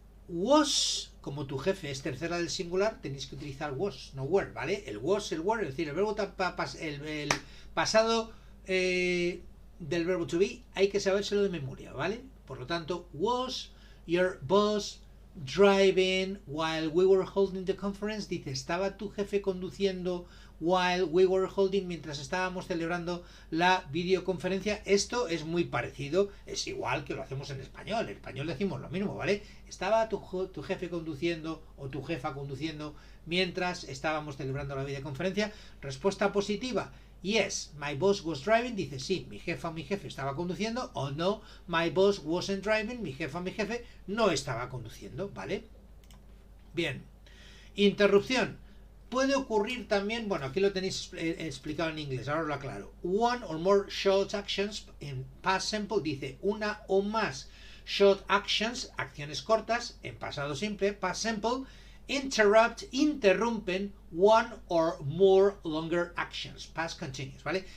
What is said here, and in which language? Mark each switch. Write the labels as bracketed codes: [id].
[es] Was, como tu jefe es tercera del singular, tenéis que utilizar was, no were, ¿vale? El was, el were, es decir, el verbo el pasado del verbo to be, hay que sabérselo de memoria, ¿vale? Por lo tanto, [en] was your boss driving while we were holding the conference. [es] Dice, ¿estaba tu jefe conduciendo [en] while we were holding, [es] mientras estábamos celebrando la videoconferencia? Esto es muy parecido, es igual que lo hacemos en español. En español decimos lo mismo, ¿vale? ¿Estaba tu jefe conduciendo o tu jefa conduciendo mientras estábamos celebrando la videoconferencia? Respuesta positiva, [en] yes, my boss was driving. [es] Dice, sí, mi jefa o mi jefe estaba conduciendo. O no, [en] my boss wasn't driving. [es] Mi jefa o mi jefe no estaba conduciendo, ¿vale? Bien. Interrupción. Puede ocurrir también, bueno, aquí lo tenéis explicado en inglés, ahora lo aclaro. [en] One or more short actions, en past simple [es] dice una o más [en] short actions, [es] acciones cortas, en pasado simple, [en] past simple, interrupt, interrumpen one or more longer actions, past continuous, ¿vale?